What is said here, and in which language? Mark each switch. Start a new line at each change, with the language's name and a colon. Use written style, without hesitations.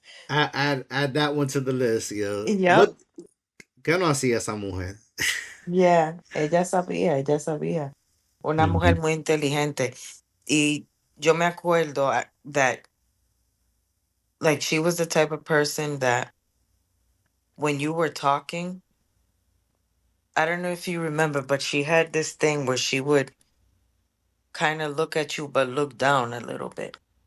English: Add that one to the list, yo. Yep. Look,
Spanish: ¿qué no hacía esa mujer?
English: Yeah.
Spanish: Ella sabía, ella sabía. Una mujer Hmm. muy inteligente. Y yo me acuerdo
English: that, like, she was the type of person that when you were talking, I don't know if you remember, but she had this thing where she would kind of look at you, but look down a little bit.